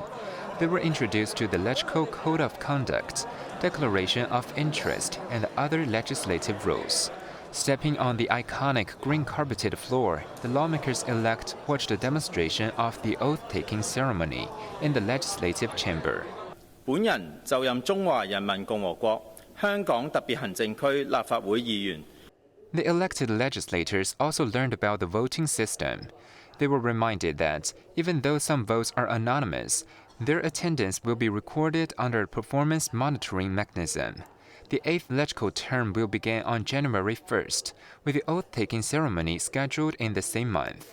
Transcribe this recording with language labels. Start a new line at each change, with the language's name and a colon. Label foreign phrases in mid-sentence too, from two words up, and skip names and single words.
English: They were introduced to the LegCo Code of Conduct, Declaration of Interest, and other legislative rules. Stepping on the iconic green-carpeted floor, the lawmakers-elect watched a demonstration of the oath-taking ceremony in the legislative chamber.
Cantonese: 本人就任中華人民共和國香港特別行政區立法會議員。
English: The elected legislators also learned about the voting system. They were reminded that, even though some votes are anonymous, their attendance will be recorded under a performance monitoring mechanism. The 8th LegCo term will begin on January 1st, with the oath-taking ceremony scheduled in the same month.